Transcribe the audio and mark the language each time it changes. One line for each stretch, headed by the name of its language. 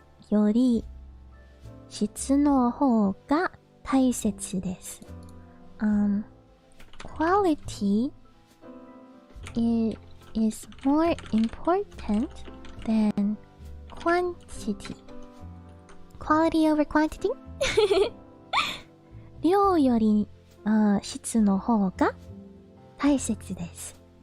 Japanese: より質の方が大切です。
English: Quality is more important than quantity. Quality over quantity?
Japanese: 量より質の方が大切です。